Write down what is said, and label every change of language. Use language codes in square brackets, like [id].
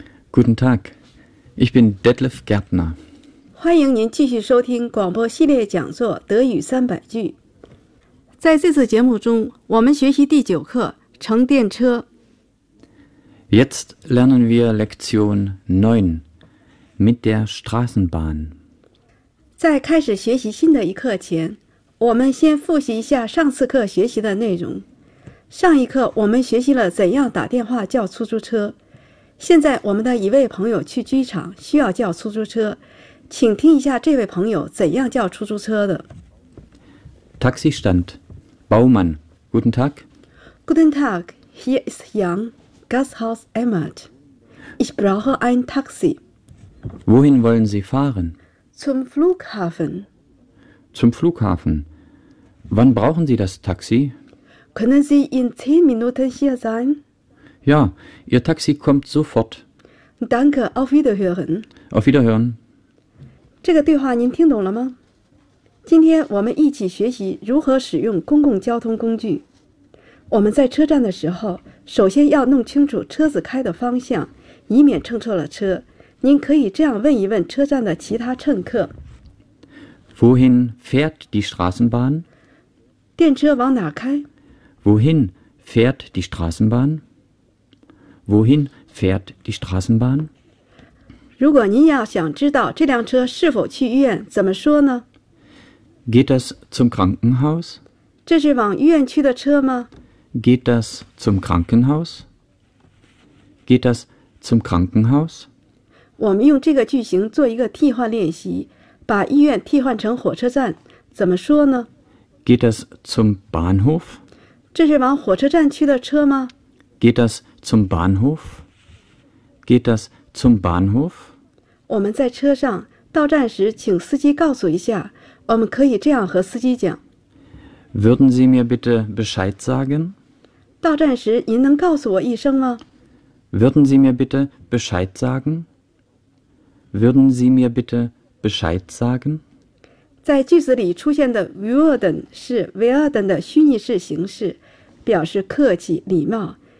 [de] Guten Tag, ich bin Detlef Gärtner. [zh] 欢迎您继续收听广播系列讲座《德语三百句》。在这次节目中，我们学习第九课《乘电车》。 [de] Jetzt lernen wir Lektion 9 mit der Straßenbahn. [zh] 在开始学习新的一课前，我们先复习一下上次课学习的内容。上一课我们学习了怎样打电话叫出租车，现在我们的一位朋友去机场需要叫出租车，请听一下这位朋友怎样叫出租车的。 [de] Taxistand, Baumann, Guten Tag. Guten Tag, hier ist Jan, Gasthaus Emmert. Ich brauche ein Taxi. Wohin wollen Sie fahren? Zum Flughafen. Zum Flughafen. Wann brauchen Sie das Taxi? Können Sie in 10 Minuten hier sein? Ja, Ihr Taxi kommt sofort. Danke, auf Wiederhören. Auf Wiederhören. [zh] 这个对话您听懂了吗？今天我们一起学习如何使用公共交通工具。我们在车站的时候，首先要弄清楚车子开的方向，以免乘错了车。您可以这样问一问车站的其他乘客。 [de] Wohin fährt die Straßenbahn? [zh] 电车往哪开？ [de] Wohin fährt die Straßenbahn? Wohin fährt die Straßenbahn? [zh] 如果您要想知道这辆车是否去医院，怎么说呢？ [de] Geht das zum Krankenhaus? [zh] 这是往医院去的车吗？ [de] Geht das zum Krankenhaus? Geht das zum Krankenhaus? [zh] 我们用这个句型做一个替换练习，把医院替换成火车站，怎么说呢？ [de] Geht das zum Bahnhof? [zh] 这是往火车站去的车吗？ [de] Geht das zum Bahnhof? Geht das zum Bahnhof? [zh] 我们在车上，到站时请司机告诉一下，我们可以这样和司机讲。 [de] Würden Sie mir bitte Bescheid sagen? [zh] 到站时您能告诉我一声吗？ [de] Würden Sie mir bitte Bescheid sagen? Würden Sie mir bitte Bescheid sagen? [zh] 在句子里出现的 würden 是 werden 的虚拟式形式，表示客气、礼貌。